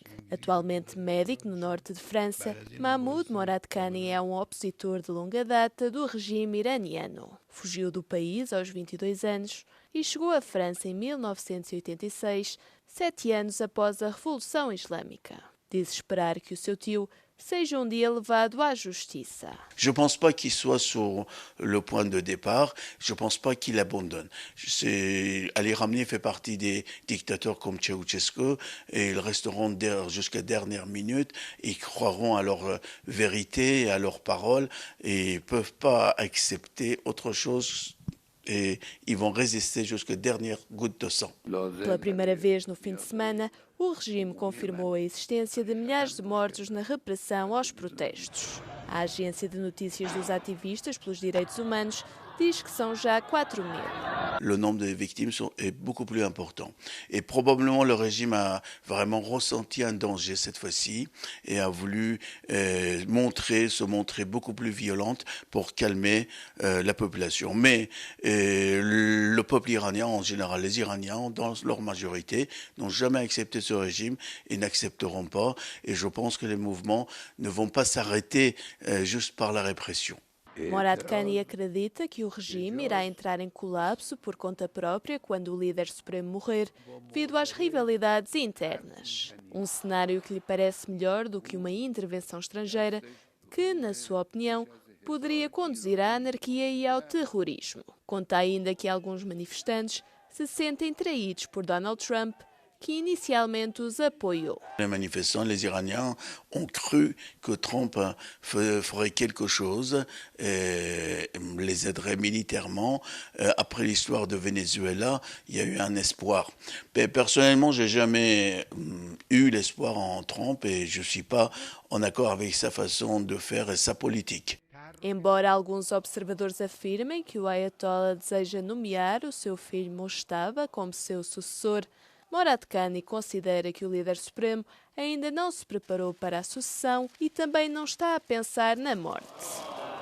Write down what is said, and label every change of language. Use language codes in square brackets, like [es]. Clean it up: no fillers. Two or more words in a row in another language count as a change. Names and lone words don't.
[pt] Atualmente médico no norte de França, Mahmoud Moradkhani é um opositor de longa data do regime iraniano. Fugiu do país aos 22 anos e chegou à França em 1986, 7 anos após a Revolução Islâmica. Diz esperar que o seu tio seja um dia levado à justiça. [fr] Je ne pense pas qu'il soit sur le point de départ. Je ne pense pas qu'il abandonne. Ali Khamenei fait partie des dictateurs comme Ceausescu et ils resteront jusqu'à dernière minute. Ils croiront à leur vérité, à leurs paroles et ils ne peuvent pas accepter autre chose. [pt] E vão resistir [fr] jusqu'à dernière goutte de sang. [pt] Pela primeira vez no fim de semana, o regime confirmou a existência de milhares de mortos na repressão aos protestos. A agência de notícias dos ativistas pelos direitos humanos diz que são já 4 000. [fr] Le nombre de victimes est beaucoup plus important. Et probablement le régime a vraiment ressenti un danger cette fois-ci et a voulu se montrer beaucoup plus violente pour calmer la population. Mais le peuple iranien en général, les Iraniens dans leur majorité, n'ont jamais accepté ce régime et n'accepteront pas. Et je pense que les mouvements ne vont pas s'arrêter juste par la répression. [pt] Morad Ghani acredita que o regime irá entrar em colapso por conta própria quando o líder supremo morrer, devido às rivalidades internas. Um cenário que lhe parece melhor do que uma intervenção estrangeira que, na sua opinião, poderia conduzir à anarquia e ao terrorismo. Conta ainda que alguns manifestantes se sentem traídos por Donald Trump, que initialmente os apoiou. [fr] Les manifestants, les Iraniens, ont cru que Trump ferait quelque chose, les aiderait militairement. Après l'histoire de Venezuela, il y a eu un espoir. Mais personnellement, j'ai jamais eu l'espoir en Trump et je suis pas en accord avec sa façon de faire et sa politique. [pt] Embora alguns observadores afirmem que o Ayatollah deseja nomear o seu filho Mojtaba como seu sucessor, Morad Ghani considera que o líder supremo ainda não se preparou para a sucessão e também não está a pensar na morte.